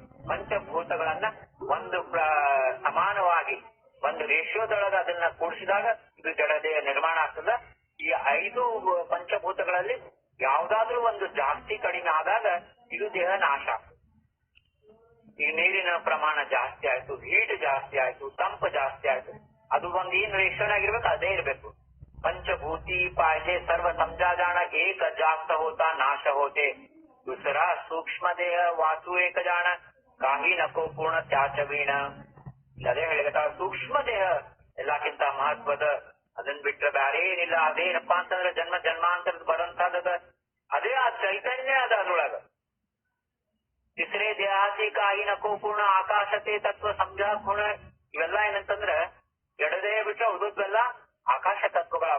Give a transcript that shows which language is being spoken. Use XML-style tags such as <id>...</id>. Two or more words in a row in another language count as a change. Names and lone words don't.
<kn>ಪಂಚಭೂತಗಳನ್ನ ಒಂದು ಸಮಾನವಾಗಿ ಒಂದು ರೇಷಿಯೋದೊಳಗ ಅದನ್ನ ಕೂಡಿಸಿದಾಗ ಇದು ಜಡದೇಹ ನಿರ್ಮಾಣ ಆಗ್ತದ. ಈ 5 ಪಂಚಭೂತಗಳಲ್ಲಿ ಯಾವ್ದಾದ್ರೂ ಒಂದು ಜಾಸ್ತಿ ಕಡಿಮೆ ಆದಾಗ ಇದು ದೇಹ ನಾಶ ಆಗ್ತದೆ. ಈಗ ನೀರಿನ ಪ್ರಮಾಣ ಜಾಸ್ತಿ ಆಯ್ತು, ಹೀಟ್ ಜಾಸ್ತಿ ಆಯ್ತು, ತಂಪು ಜಾಸ್ತಿ ಆಯ್ತು, ಅದು ಒಂದು ಏನ್ ರೇಷನ್ ಆಗಿರ್ಬೇಕು ಅದೇ ಇರ್ಬೇಕು.</kn> <mr>पंचभूती पाहिजे सर्व समजा जाना एक जास्त होता नाश होते दुसरा सूक्ष्म देह वाचू एक जाण काही नको पूर्ण त्याच ವೀಣ.</mr> <kn>ಅದೇ ಹೇಳಿದ ಸೂಕ್ಷ್ಮ ದೇಹ ಎಲ್ಲಕ್ಕಿಂತ ಮಹತ್ವದ, ಅದನ್ ಬಿಟ್ರೆ ಬ್ಯಾರೆ ಏನಿಲ್ಲ. ಅದೇನಪ್ಪಾ ಅಂತಂದ್ರೆ ಜನ್ಮ ಜನ್ಮಾಂತರದ ಬರಂತದ ಅದೇ ಆ ಚೈತನ್ಯ ಅದ ಅದ್ರೊಳಗ.</kn> <mr>तिसरे देहासी काही नको पूर्ण आकाशाचे तत्त्व समजा गुण</mr> <kn>ಇವೆಲ್ಲ ಏನಂತಂದ್ರ ಜಡದೇಹ ಬಿಟ್ರೆ ಉಳಿದೆಲ್ಲ ಆಕಾಶ ತತ್ವಗಳವ.</kn>